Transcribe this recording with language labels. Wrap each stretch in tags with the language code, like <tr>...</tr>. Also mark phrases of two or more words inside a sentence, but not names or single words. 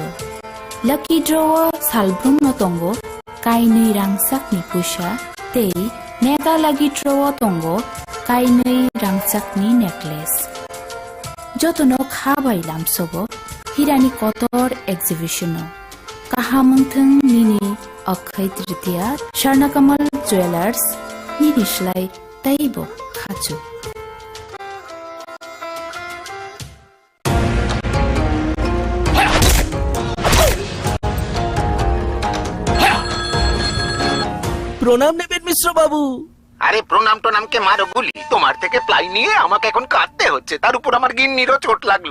<en>Lucky draw</en> <trp>salbrumno tongo kainui rangchakni pusa tei nega lagi draw tongo kainui rangchakni necklace. Jotono khabai lamsobo hirani kotor exhibitiono. Kahamungthung nini Akhay Tritiya Sharnakamal Jewelers Nirishlai Taibo Khachu.</trp> <bn>প্রণাম নেবেন মিশ্র বাবু। আরে প্রণাম কে মারো গুলি, তোমার থেকে প্লাই নিয়ে আমাকে এখন কাটতে হচ্ছে, তার উপর আমার গিন্নিরও চোট লাগলো।</bn>